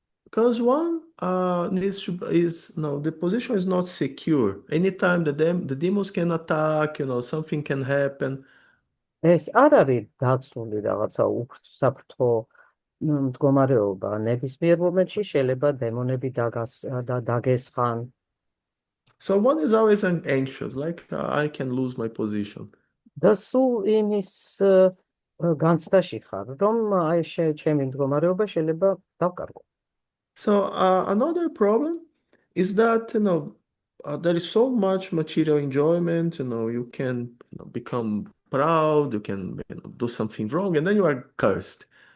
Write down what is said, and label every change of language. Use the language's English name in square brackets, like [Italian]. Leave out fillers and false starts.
[English] Because one needs to is no, the position is not secure. Anytime the demons can attack, something can happen. [Georgian] ეს არ არის დაცული რაღაცა საფრთხო მდგომარეობა. ნებისმიერ მომენტში შეიძლება დემონები დაგესხან. [English] So one is always anxious, like I can lose my position. [Georgian] და სულ იმის განცდაში ხარ, რომ აი ჩემი მდგომარეობა შეიძლება დავკარგო. [English] So another problem is that there is so much material enjoyment. You can become proud, you can do something wrong, and then you are cursed.